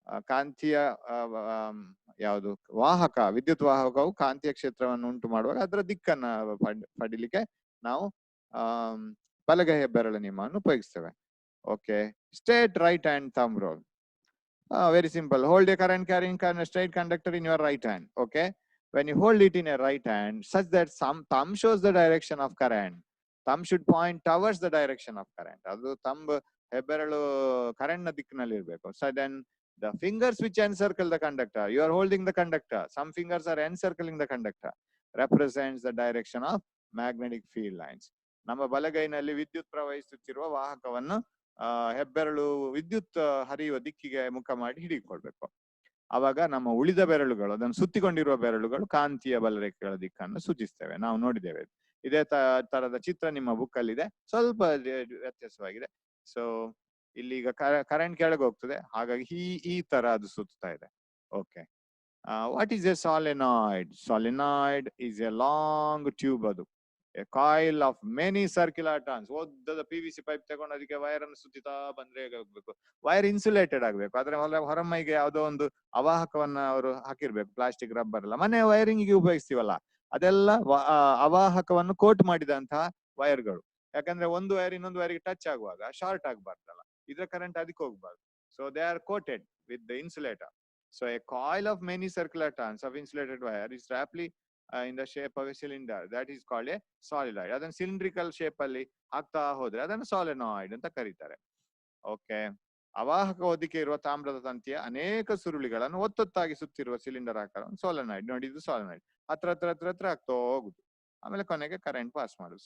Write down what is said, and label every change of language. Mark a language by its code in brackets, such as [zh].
[kn] ಕಾಂತೀಯ ಯಾವುದು ವಾಹಕ, ವಿದ್ಯುತ್ ವಾಹಕವು ಕಾಂತೀಯ ಕ್ಷೇತ್ರವನ್ನು ಉಂಟು ಮಾಡುವಾಗ ಅದರ ದಿಕ್ಕನ್ನ ಪಡಿಲಿಕ್ಕೆ ನಾವು ಬಲಗೈ ಹೆಬ್ಬೆರಳ ನಿಯಮವನ್ನು ಉಪಯೋಗಿಸ್ತೇವೆ. [en] Okay, straight right hand thumb rule. Very simple. Hold a current carrying straight conductor in your right hand. Okay, when you hold it in a right hand such that some thumb shows the direction of current, thumb should point towards the direction of current. [kn] adu thumb ಹೆಬ್ಬೆರಳು current ನ ದಿಕ್ಕಿನಲ್ಲಿ ಇರಬೇಕು. [en] So then the fingers which encircle the conductor, you are holding the conductor, some fingers are encircling the conductor, represents the direction of magnetic field lines. [kn] ನಮ್ಮ ಬಲಗೈನಲ್ಲಿ ವಿದ್ಯುತ್ ಪ್ರವಹಿಸುತ್ತಿರುವ ವಾಹಕವನ್ನು ಹೆಬ್ಬೆರಳು ವಿದ್ಯುತ್ ಹರಿಯುವ ದಿಕ್ಕಿಗೆ ಮುಖ ಮಾಡಿ ಹಿಡಿಕೊಳ್ಬೇಕು. ಅವಾಗ ನಮ್ಮ ಉಳಿದ ಬೆರಳುಗಳು, ಅದನ್ನು ಸುತ್ತಿಕೊಂಡಿರುವ ಬೆರಳುಗಳು ಕಾಂತೀಯ ಬಲರೇಖೆಗಳ ದಿಕ್ಕನ್ನು ಸೂಚಿಸ್ತೇವೆ. ನಾವು ನೋಡಿದ್ದೇವೆ. ಇದೇ ತರದ ಚಿತ್ರ ನಿಮ್ಮ ಬುಕ್ ಅಲ್ಲಿ ಇದೆ, ಸ್ವಲ್ಪ ವ್ಯತ್ಯಾಸವಾಗಿದೆ. ಸೊ ಇಲ್ಲಿ ಈಗ ಕರೆಂಟ್ ಕೆಳಗೆ ಹೋಗ್ತದೆ, ಹಾಗಾಗಿ ಈ ತರ ಅದು ಸುತ್ತಾ ಇದೆ. [en] Okay, what is a solenoid? Solenoid is a long tube. [kn] ಅದು [en] A coil of many circular turns. [kn] ಓದ್ದದ PVC pipe ತಗೊಂಡು ಅದಕ್ಕೆ ವೈರ್ ಅನ್ನು ಸುತ್ತಿತಾ ಬಂದ್ರೆ ಹೇಗೆ ಹೋಗ್ಬೇಕು? ವೈರ್ ಇನ್ಸುಲೇಟೆಡ್ ಆಗ್ಬೇಕು. ಆದ್ರೆ ಹೊರಮೈಗೆ ಯಾವುದೋ ಒಂದು ಅವಾಹಕವನ್ನ ಅವರು ಹಾಕಿರ್ಬೇಕು, ಪ್ಲಾಸ್ಟಿಕ್, ರಬ್ಬರ್ ಎಲ್ಲ. ಮನೆ ವೈರಿಂಗ್ ಗೆ ಉಪಯೋಗಿಸ್ತೀವಲ್ಲ, ಅದೆಲ್ಲ ಅವಾಹಕವನ್ನು ಕೋಟ್ ಮಾಡಿದಂತಹ ವೈರ್ಗಳು. ಯಾಕಂದ್ರೆ ಒಂದು ವೈರ್ ಇನ್ನೊಂದು ವೈರ್ಗೆ ಟಚ್ ಆಗುವಾಗ ಶಾರ್ಟ್ ಆಗ್ಬಾರ್ದಲ್ಲ, ಇದ್ರ ಕರೆಂಟ್ ಅದಕ್ಕೆ ಹೋಗ್ಬಾರ್ದು. [en] So they are coated with the insulator. So a coil of many circular turns of insulated wire is roughly in the shape of a cylinder. That is called a solenoid. [kn] ಅದನ್ನ cylindrical shape ಅಲ್ಲಿ ಹಾಕ್ತಾ ಹೋದ್ರೆ ಅದನ್ನು ಸಾಲಿನಾಯ್ಡ್ ಅಂತ ಕರೀತಾರೆ. Okay, ಅವಾಹಕ ಹೊದಿಕೆ ಇರುವ ತಾಮ್ರದ ತಂತಿಯ ಅನೇಕ ಸುರುಳಿಗಳನ್ನು ಒತ್ತೊತ್ತಾಗಿ ಸುತ್ತಿರುವ ಸಿಲಿಂಡರ್ ಆಕಾರ ಸೋಲೆನಾಯ್ಡ್. ನೋಡಿ, ಇದು ಸೋಲೆನಾಯ್ಡ್. ಹತ್ರ ಆಗ್ತಾ ಹೋಗುದು, ಆಮೇಲೆ ಕೊನೆಗೆ ಕರೆಂಟ್ ಪಾಸ್ ಮಾಡುದು.